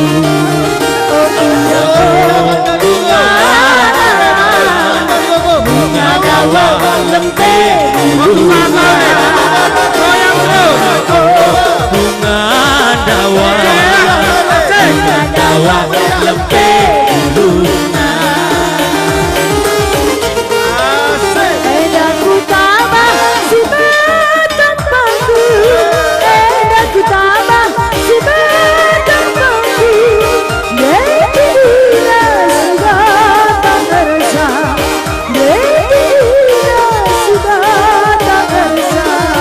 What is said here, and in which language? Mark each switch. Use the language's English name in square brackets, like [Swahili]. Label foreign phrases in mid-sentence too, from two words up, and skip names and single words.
[Batak Karo] Bunga dawa lempe bunga dawa lempe bunga. edaku tambah si batang bangku, edaku tambah si batang bangku, [Indonesian] jadi bila sudah tak terasa, jadi bila sudah tak terasa.